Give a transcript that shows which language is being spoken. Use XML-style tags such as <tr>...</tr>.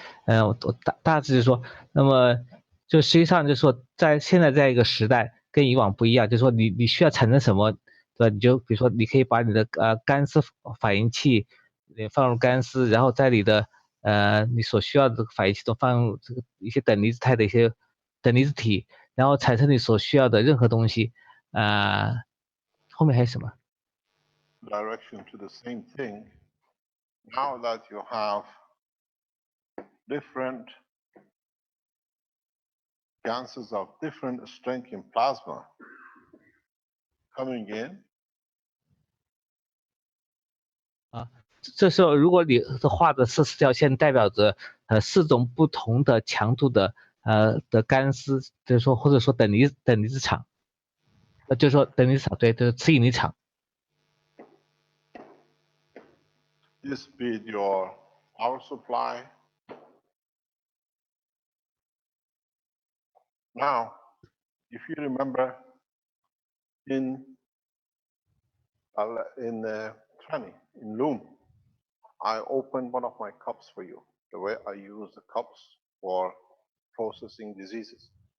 <zh>我大致就是说，那么就实际上就是说，在现在这样一个时代，跟以往不一样，就是说你需要产生什么，对吧？你就比如说，你可以把你的干丝反应器放入干丝，然后在你的你所需要的这个反应器中放入这个一些等离子态的一些等离子体，然后产生你所需要的任何东西。后面还有什么</zh> <en>？Direction to the same thing. Now that you have different gases of different strength in plasma coming in.</en> <zh>这时候，如果你画的是4条线，代表着4种不同的强度的干丝，就是说或者说等离子场，就是说等离子场，对，就是磁引力场。</zh> <en>This be your power supply. Now, if you remember in 20 in Loom, I opened one of my cups for you, the way I use the cups for processing diseases.</en>